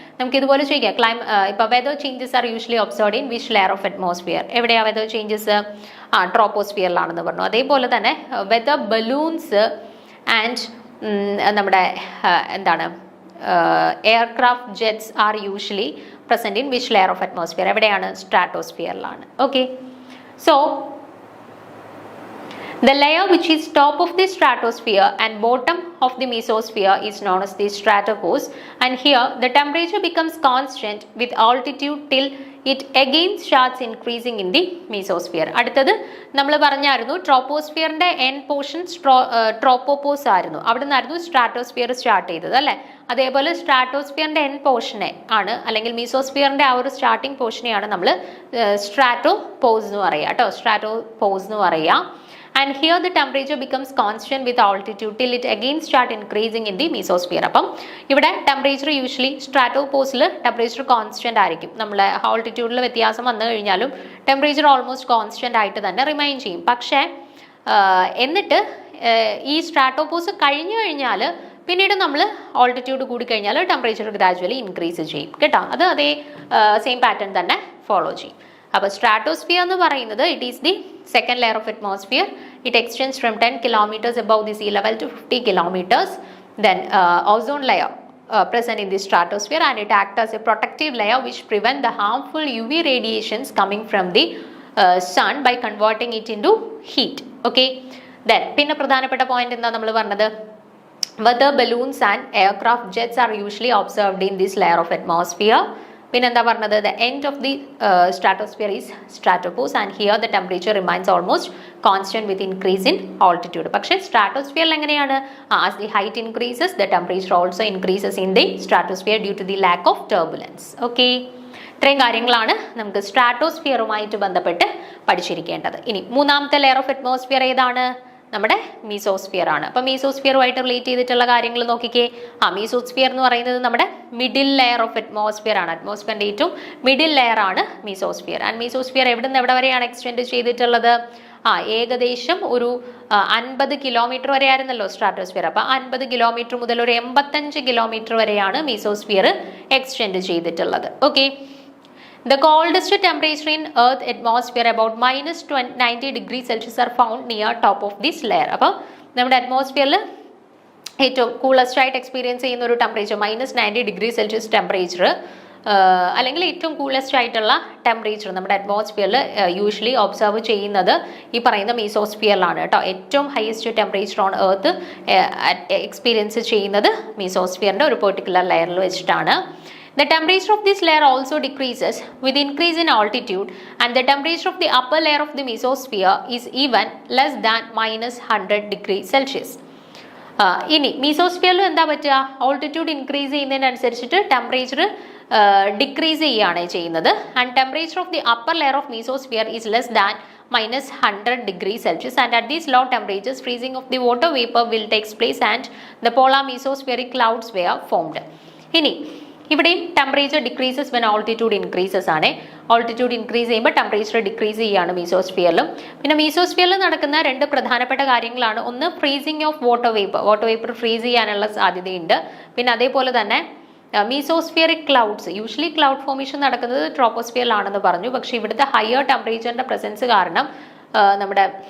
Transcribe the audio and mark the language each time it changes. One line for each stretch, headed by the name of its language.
Malayalam: നമുക്ക് ഇതുപോലെ ചോദിക്കാം ഇപ്പൊ
English: weather changes are usually observed in which layer of atmosphere,
Malayalam: എവിടെയാ വെദർ ചേഞ്ചസ്, ട്രോപ്പോസ്ഫിയറിലാണെന്ന് പറഞ്ഞു. അതേപോലെ തന്നെ വെദർ ബലൂൺസ് ആൻഡ് നമ്മുടെ എന്താണ്
English: aircraft jets are usually present in which layer of atmosphere,
Malayalam: എവിടെയാണ്, സ്ട്രാറ്റോസ്ഫിയറിലാണ്.
English: Okay, so the layer which is top of the stratosphere and bottom of the mesosphere is known as the stratopause, and here the temperature becomes constant with altitude till it again starts increasing in the mesosphere.
Malayalam: അടുത്തത് നമ്മൾ പറഞ്ഞായിരുന്നു ട്രോപ്പോസ്ഫിയറിന്റെ end portion ട്രോപ്പോപോസ് ആയിരുന്നു, അവിടെ നിന്നായിരുന്നു stratosphere start ചെയ്തത് അല്ലേ. അതേപോലെ സ്ട്രാറ്റോസ്ഫിയറിന്റെ end പോർഷനെ ആണ് അല്ലെങ്കിൽ മീസോസ്ഫിയറിന്റെ ആ ഒരു സ്റ്റാർട്ടിംഗ് പോർഷനെയാണ് നമ്മൾ സ്ട്രാറ്റോപോസ് എന്ന് പറയുക കേട്ടോ, സ്ട്രാറ്റോപോസ് എന്ന് പറയുക.
English: And here the temperature becomes constant with altitude till it again start increasing in the mesosphere.
Malayalam: അപ്പം ഇവിടെ ടെമ്പറേച്ചർ യൂഷ്വലി സ്ട്രാറ്റോപോസിൽ ടെമ്പറേച്ചർ കോൺസ്റ്റന്റ് ആയിരിക്കും, നമ്മളെ ആൾട്ടിറ്റ്യൂഡിൽ വ്യത്യാസം വന്നു കഴിഞ്ഞാലും ടെമ്പറേച്ചർ ഓൾമോസ്റ്റ് കോൺസ്റ്റന്റ് ആയിട്ട് തന്നെ റിമൈൻ ചെയ്യും. പക്ഷേ എന്നിട്ട് ഈ സ്ട്രാറ്റോപോസ് കഴിഞ്ഞു കഴിഞ്ഞാൽ പിന്നീട് നമ്മൾ ഓൾട്ടിറ്റ്യൂഡ് കൂടി കഴിഞ്ഞാൽ ടെമ്പറേച്ചർ ഗ്രാജുവലി ഇൻക്രീസ് ചെയ്യും കേട്ടോ, അത് അതേ സെയിം പാറ്റേൺ തന്നെ ഫോളോ ചെയ്യും. അപ്പോൾ സ്ട്രാറ്റോസ്ഫിയർ എന്ന് പറയുന്നത്
English: It is the second layer of atmosphere. It extends from 10 kilometers above the sea level to 50 kilometers. Then ozone layer present in the stratosphere, and it acts as a protective layer which prevent the harmful UV radiations coming from the sun by converting it into heat. Okay, then
Malayalam: പിന്നെ പ്രധാനപ്പെട്ട point എന്താ നമ്മൾ പറഞ്ഞത്,
English: weather balloons and aircraft jets are usually observed in this layer of atmosphere.
Malayalam: പിന്നെന്താ പറഞ്ഞത്,
English: the end of the stratosphere is stratopause, and here the temperature remains almost constant with increase in altitude.
Malayalam: പക്ഷേ സ്ട്രാറ്റോസ്ഫിയറിൽ എങ്ങനെയാണ്,
English: as the height increases the temperature also increases in the stratosphere due to the lack of turbulence.
Malayalam: Okay, ഇത്രയും കാര്യങ്ങളാണ് നമുക്ക് സ്ട്രാറ്റോസ്ഫിയറുമായിട്ട് ബന്ധപ്പെട്ട് പഠിച്ചിരിക്കേണ്ടത്. ഇനി മൂന്നാമത്തെ layer of atmosphere ഏതാണ്, നമ്മുടെ മീസോസ്ഫിയർ ആണ്. അപ്പം മീസോസ്ഫിയറുമായിട്ട് റിലേറ്റ് ചെയ്തിട്ടുള്ള കാര്യങ്ങൾ നോക്കിക്കേ. മീസോസ്ഫിയർ എന്ന് പറയുന്നത് നമ്മുടെ മിഡിൽ ലെയർ ഓഫ് അറ്റ്മോസ്ഫിയർ ആണ്, അറ്റ്മോസ്ഫിയറിന്റെ ഏറ്റവും മിഡിൽ ലെയർ ആണ് മീസോസ്ഫിയർ. ആൻഡ് മീസോസ്ഫിയർ എവിടെ നിന്ന് എവിടെ വരെയാണ് എക്സ്റ്റെൻഡ് ചെയ്തിട്ടുള്ളത്, ഏകദേശം ഒരു 50 കിലോമീറ്റർ വരെ ആയിരുന്നല്ലോ സ്ട്രാറ്റോസ്ഫിയർ. അപ്പം 50 കിലോമീറ്റർ മുതൽ ഒരു 85 കിലോമീറ്റർ വരെയാണ് മീസോസ്ഫിയർ എക്സ്റ്റെൻഡ് ചെയ്തിട്ടുള്ളത്.
English: Okay, the coldest temperature in Earth atmosphere about -90 degrees Celsius are found near top of this layer.
Malayalam: അപ്പോൾ നമ്മുടെ അറ്റ്മോസ്ഫിയറിൽ ഏറ്റവും കൂളസ്റ്റ് ആയിട്ട് എക്സ്പീരിയൻസ് ചെയ്യുന്ന ഒരു ടെമ്പറേച്ചർ -90 ഡിഗ്രി സെൽഷ്യസ് ടെമ്പറേച്ചർ, അല്ലെങ്കിൽ ഏറ്റവും കൂളസ്റ്റ് ആയിട്ടുള്ള ടെമ്പറേച്ചർ നമ്മുടെ അറ്റ്മോസ്ഫിയറിൽ യൂഷ്വലി ഒബ്സർവ് ചെയ്യുന്നത് ഈ പറയുന്ന മീസോസ്ഫിയറിലാണ് കേട്ടോ. ഏറ്റവും highest temperature on earth experience ചെയ്യുന്നത് മീസോസ്ഫിയറിൻ്റെ ഒരു പെർട്ടിക്കുലർ ലെയറിൽ വെച്ചിട്ടാണ്.
English: The temperature of this layer also decreases with increase in altitude, and the temperature of the upper layer of the mesosphere is even less than -100 degrees Celsius.
Malayalam: ഇനി മീസോസ്ഫിയറിൽ എന്താ പറ്റുക, altitude increase ചെയ്യുന്നതിനനുസരിച്ചിട്ട് temperature decrease ചെയ്യുകയാണ് ചെയ്യുന്നത്.
English: And temperature of the upper layer of mesosphere is less than -100 degrees Celsius, and at these low temperatures freezing of the water vapor will take place and the polar mesospheric clouds were formed.
Malayalam: ഇനി ഇവിടെ
English: temperature decreases when altitude increases
Malayalam: ആണ്. Altitude increase ചെയ്യുമ്പോൾ temperature decrease ചെയ്യുകയാണ് മീസോസ്ഫിയറിലും. പിന്നെ മീസോസ്ഫിയറിൽ നടക്കുന്ന രണ്ട് പ്രധാനപ്പെട്ട കാര്യങ്ങളാണ്, ഒന്ന് freezing of water vapour freeze ചെയ്യാനുള്ള സാധ്യതയുണ്ട്. പിന്നെ അതേപോലെ തന്നെ മീസോസ്ഫിയറിക് ക്ലൗഡ്സ്, യൂഷ്വലി ക്ലൗഡ് ഫോർമേഷൻ നടക്കുന്നത് ട്രോപ്പോസ്ഫിയറിലാണെന്ന് പറഞ്ഞു. പക്ഷേ ഇവിടുത്തെ ഹയർ ടെമ്പറേച്ചറിന്റെ പ്രസൻസ് കാരണം നമ്മുടെ